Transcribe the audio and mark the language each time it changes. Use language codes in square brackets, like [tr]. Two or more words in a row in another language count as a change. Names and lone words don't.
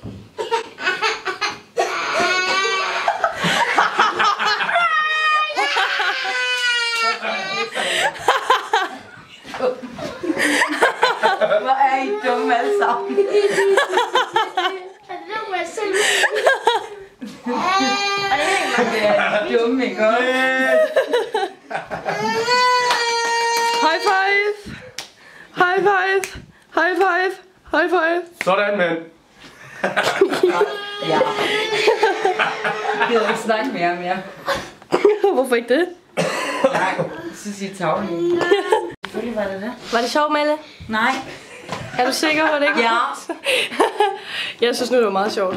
[da] Hvor er I dumme alle sammen? Det er dumme, ikke også? [en] High five! High five! High five! High five! [da] Sådan, mand. Ja. Jeg gider ikke snakke mere. Hvorfor ikke det? Nej, så siger tavlen. Selvfølgelig var det det. Var det sjovt, Malle? Nej. Er du sikker på det ikke? Ja. Jeg synes nu, det var meget sjovt.